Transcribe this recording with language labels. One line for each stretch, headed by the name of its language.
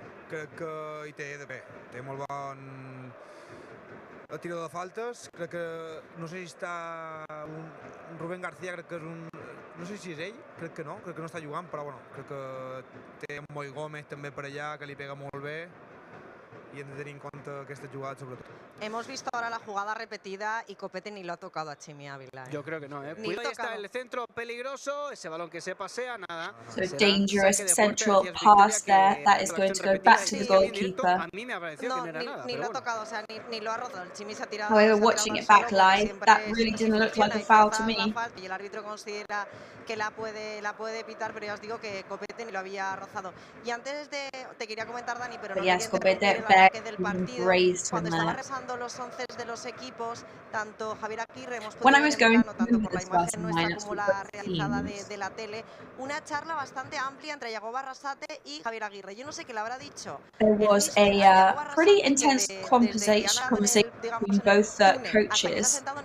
Catalan: crec que hi té molt bon tirador de faltes, crec que no sé si està un Rubén García, crec que és un, no sé si és ell, crec que no està jugant, però bueno, crec que té un Moi Gómez també per allà que li pega molt bé
Spanish: y hem de tener en cuenta aquesta jugada sobre todo. Hemos visto ahora la jugada repetida y Copete ni lo ha tocado a Chimi Ávila. Yo creo que no, ¿eh? Ni Cuidado, ahí está el centro peligroso, ese balón que se pasea, nada.
English: So dangerous central pass there. That is going to go back to the goalkeeper.
Spanish: A mí me ha parecido que no era nada. Ni lo ha tocado, o sea, ni lo ha rozado. El Chimi se ha tirado.
English: However, watching it back live, that really didn't look like a foul to me.
Spanish: Y el árbitro considera que la puede pitar, pero ya os digo que Copete ni lo había rozado. Y antes te quería comentar, Dani, pero no quería interrumpir el arranque del partido. Cuando estaba repasando los 11 de los equipos, tanto Javier Aguirre, hemos podido ver tanto por la imagen nuestra como la realizada de la tele, una charla bastante amplia entre Yago Barrasate y Javier Aguirre. Yo no sé qué le habrá dicho.
English: There was a pretty intense conversation between both coaches.